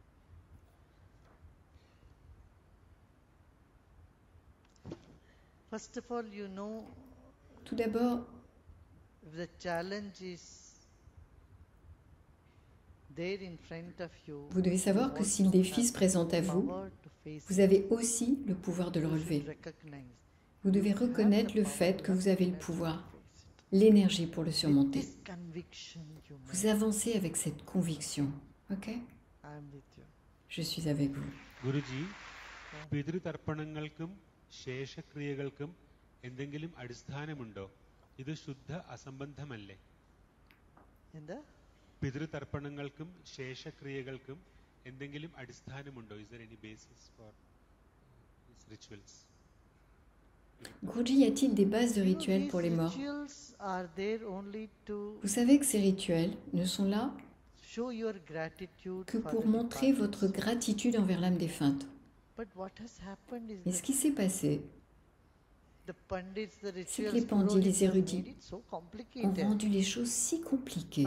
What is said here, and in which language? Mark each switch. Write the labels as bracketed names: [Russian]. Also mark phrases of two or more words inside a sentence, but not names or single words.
[French] Tout d'abord, vous devez savoir que si le défi se présente à vous, vous avez aussi le pouvoir de le relever. Vous devez reconnaître le fait que vous avez le pouvoir, l'énergie pour le surmonter. Vous avancez avec cette conviction, ok? Je suis avec vous. Guruji, [Malayalam] പിതൃതർപ്പണങ്ങൾക്കും ശേഷക്രിയകൾക്കും എന്തെങ്കിലും അടിസ്ഥാനമുണ്ടോ? ഇത് ശുദ്ധ അസംബന്ധമല്ലേ? പിതൃതർപ്പണങ്ങൾക്കും ശേഷക്രിയകൾക്കും എന്തെങ്കിലും അടിസ്ഥാനമുണ്ടോ? [English] Is there any basis for these rituals? [French] Guruji, y a-t-il des bases de rituels pour les morts? Vous savez que ces rituels ne sont là que pour montrer votre gratitude envers l'âme défunte. Mais ce qui s'est passé, c'est que les pandits, les érudits, ont rendu les choses si compliquées.